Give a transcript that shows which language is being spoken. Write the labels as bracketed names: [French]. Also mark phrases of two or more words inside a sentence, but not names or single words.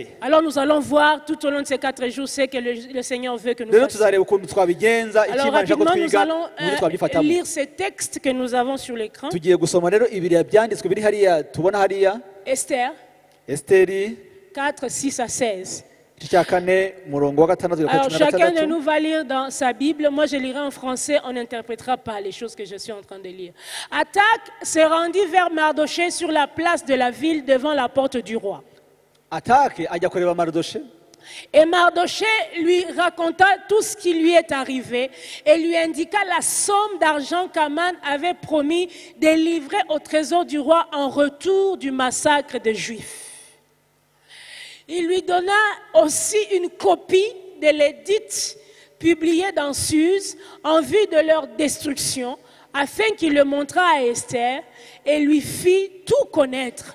[French] Alors nous allons voir tout au long de ces 4 jours ce que le Seigneur veut que nous [Kinyarwanda] Rero [French] fassions. [Kinyarwanda] tuzareba ukuntu twabigenza, icyo [French] Alors [Kinyarwanda] Imana ishaka ko [French] rapidement, nous [Kinyarwanda] twiga, [French] allons [Kinyarwanda] uburyo twabyifatamo. [French] lire ces textes que nous avons sur l'écran. [Kinyarwanda] Tugiye gusoma rero ibiriya byanditswe biri hariya tubona hariya. [French] Esther [Kinyarwanda] Esiteri [French] 4, 6 à 16. [Kinyarwanda] igice cya 4 umurongo wa 6 kugera [French] Alors [Kinyarwanda] kuri [French] chacun de [Kinyarwanda] 16. [French] nous va lire dans sa Bible. Moi je lirai en français, on n'interprétera pas les choses que je suis en train de lire. Attaque se rendit vers Mardoché sur la place de la ville devant la porte du roi. [Kinyarwanda] Atake ajya kureba Marodoshe. [French] Et Mardoché lui raconta tout ce qui lui est arrivé et lui indiqua la somme d'argent qu'Aman avait promis de livrer au trésor du roi en retour du massacre des Juifs. Il lui donna aussi une copie de l'édit publié dans Suse en vue de leur destruction, afin qu'il le montrât à Esther et lui fit tout connaître.